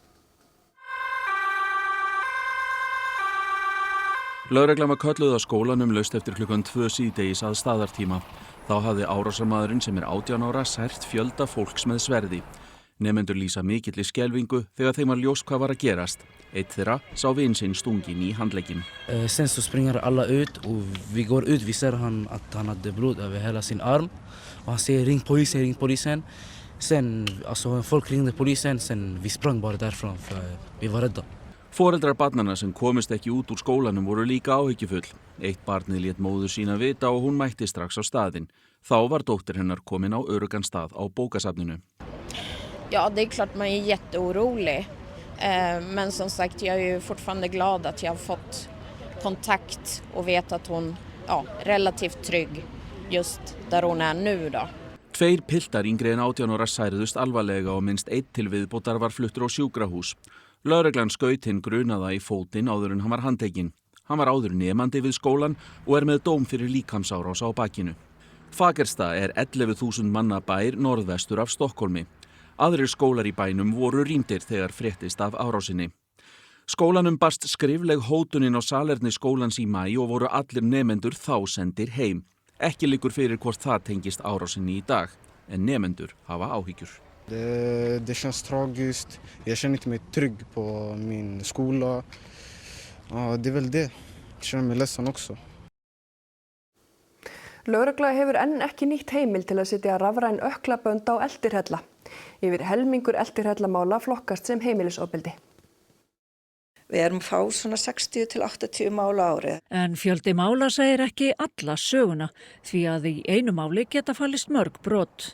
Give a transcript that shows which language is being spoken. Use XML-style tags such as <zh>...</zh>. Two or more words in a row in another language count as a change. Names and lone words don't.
<is>Lögreglan var kölluð á skólanum laust eftir klukkan 2 síðdegis að staðartíma. Þá hafði árásarmaðurinn sem 18 ára sært fjölda fólks með sverði. Nemendur lýsa mikilli skelfingu þegar þeim var ljóst hvað var að gerast. Eitt þeirra sá vin sinn stungin í handlegginn.</is> <sv>Sen så springer alla ut och vi går ut, vi ser att han hade blod över hela sin arm. Och han säger ring polisen. Sen, alltså folk ringde polisen, sen vi sprang bara därifrån för vi var rädda.</sv> <is>Foreldrar barnanna sem komist ekki út úr skólanum voru líka áhyggjufull. Eitt barnið lét móður sína vita og hún mætti strax á staðinn. Þá var dóttir hennar komin á öruggan stað á bókasafninu.</is> <sv>Ja, det är klart man är jätteorolig. Men som sagt, jag är ju fortfarande glad att jag har fått kontakt och vet att hon är relativt trygg just där hon är nu då.</sv> <is>2 piltar yngri en 18 ára særðust alvarlega og minnst 1 til viðbótar var fluttur á sjúkrahús. Lögreglan skaut hinn grunaða í fótinn áður en hann var handtekinn. Hann var áður nemandi við skólan og með dóm fyrir líkamsárás á bakinu. Fagersta 11.000 manna bær norðvestur af Stokkólmi. Aðrir skólar í bænum voru rýmdir þegar fréttist af árásinni. Skólanum barst skrifleg hótunin á salerni skólans í maí og voru allir nemendur þá sendir heim. Ekki liggur fyrir hvort það tengist árásinni í dag, en nemendur hafa áhyggjur.</is> <sv>Det känns tragiskt. Jag känner inte mig trygg på min skola. Ja, det är väl det. Jag känner mig ledsen också.</sv> <is>Lögregla hefur enn ekki nýtt heimild til að setja rafræn ökklabönd á eldirhella. Yfir helmingur eldirhellamála flokkast sem heimilisofbeldi. Við erum fá svona 60 til 80 mála á ári. En fjöldi mála segir ekki alla söguna, því að í einu máli geta fallist mörg brot.</is>